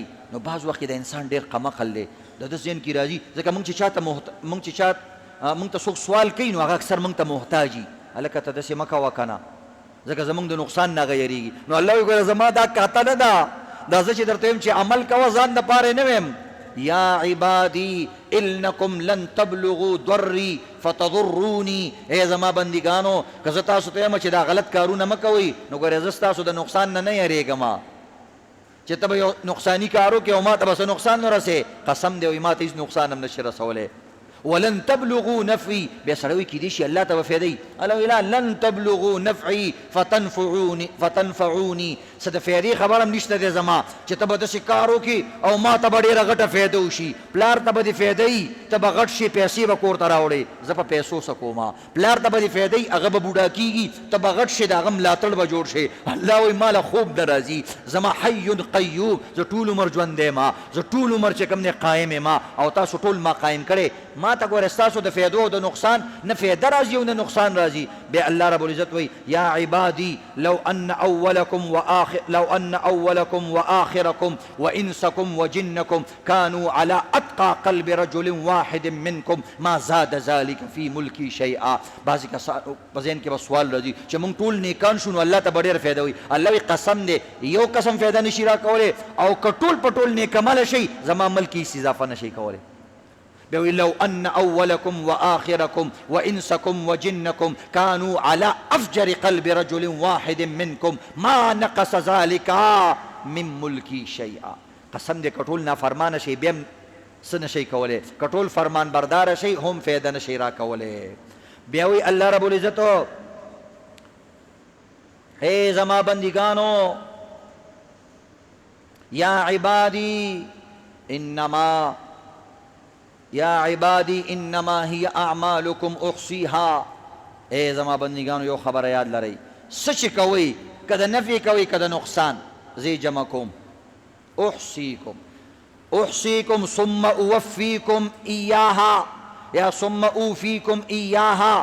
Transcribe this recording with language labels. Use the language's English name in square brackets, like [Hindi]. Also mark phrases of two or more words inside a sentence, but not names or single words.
[Pashto] نو بعض وخت د انسان ډېر قمقل دی د ده ذهن کې راځي ځکه موږ چې موږ ته څوک سوال کوي نو هغه اکثر موږ ته محتاج وي. هلکه ته داسې مه کوه که نه ځکه زموږ د نقصان نه هغه یېرېږي. نو الله وایي ګوره زما دا کاته نه ده دا زه چې درته وایم چې عمل کوه ځان دپاره نه ویم. [Arabic] یا عبادي انکم لن تبلغوا ضري فتضروني. [Pashto] ای زما بندګانو که زه تاسو ته یم چې دا غلط کارونه مه کوئ نو ګورې زه ستاسو د نقصان نه یېرېږم چې ته به یو نقصاني کار وکړې او ما ته به څه نقصان نه رسې. قسم دی وایي ما ته هېڅ نقصان هم نشي رسولی. [Arabic] ولن تبلغوا نفعي [Pashto] بیا سړی وایي کیدای شي الله ته به فایده وي. الله وایي [Arabic] لا لن تبلغوا نفعي فتنفعوني. [Pashto] څه د فایدې خبر هم نشته دی زما چې ته به داسې کار وکړي او ما ته به ډېره غټه فایده وشي. پلار ته به دې فایده وي ته به غټ شي پیسې به کور ته راوړې زه په پیسو څه کومه. پلار ته به دې فایده وي هغه به بوډا کېږي ته به غټ شي د هغه ملاتړ به جوړ شي. الله وایي ما له خوب نه راځي زما [Arabic] حی قیوم [Pashto] زه ټول عمر ژوندی ما زه ټول عمر چې کوم دی قایم ما او تاسو ټول ما قایم کړی. ما ته ګوره ستاسو د فایدو او د نقصان نه فایده راځي او نه نقصان راځي. بیا الله رب العزت وایي [Arabic] یا عبادي لو ان اولکم واخرکم وانسکم وجنکم كانوا على اتقى قلب رجل واحد منکم ما زاد ذلك في ملکی شیئا. [Pashto] بعضې کسانو په ذهن کې به سوال راځي چې موږ ټول نیکان شو نو الله ته به ډېر فایده وي. الله وایي قسم دی یو قسم فایده نشي راکولی او که ټول په ټول نیکمله شئ زما ملک هېڅ اضافه نشئ کولی. بیا وایي [Arabic] لو ان اولکم واخرکم وانسکم وجنکم كانوا على افجر قلب رجل واحد منکم ما نقص ذلك من ملکی شیئا. [Pashto] قسم دی که ټول نافرمانه شئ بیا هم څه نشئ کولی که ټول فرمان برداره شئ هم فایده نشئ راکولی. بیا وایي الله رب العزت ای زما بندګانو [Arabic] یا عبادی انما هي اعمالکم احصیها. [Pashto] ای زما بندګانو یو خبره یاد لرئ څه چې کوئ که د نفع کوئ که د نقصان زه جمع کوم [Arabic] احصیکم ثم اوفیکم ایاها [Pashto] یا [Arabic] ثم اوفیکم ایاها.